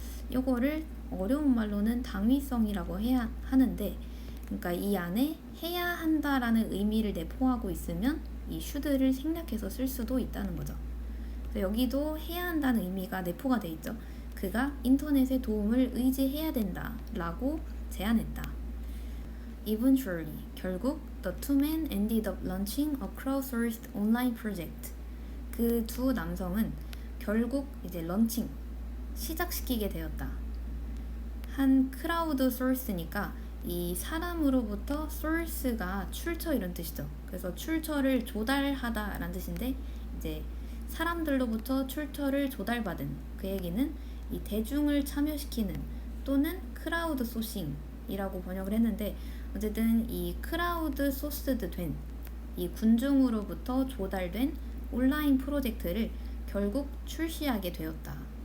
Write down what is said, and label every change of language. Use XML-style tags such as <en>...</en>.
<ko>이거를 어려운 말로는 당위성이라고 해야 하는데 그러니까 이 안에 해야 한다라는 의미를 내포하고 있으면 이 should를 생략해서 쓸 수도 있다는 거죠. 그래서 여기도 해야 한다는 의미가 내포가 돼 있죠. 그가 인터넷의 도움을 의지해야 된다 라고 제안했다.</ko> <en>Eventually,</en> <ko>결국</ko> <en>the two men ended up launching a crowdsourced online project.</en> <ko>그 두 남성은 결국 이제 런칭, 시작시키게 되었다. 한 크라우드 소스니까 이 사람으로부터 source가 출처 이런 뜻이죠. 그래서 출처를 조달하다 라는 뜻인데 이제 사람들로부터 출처를 조달받은 그 얘기는 이 대중을 참여시키는 또는 크라우드 소싱이라고 번역을 했는데 어쨌든 이 크라우드 소스드 된 이 군중으로부터 조달된 온라인 프로젝트를 결국 출시하게 되었다.</ko>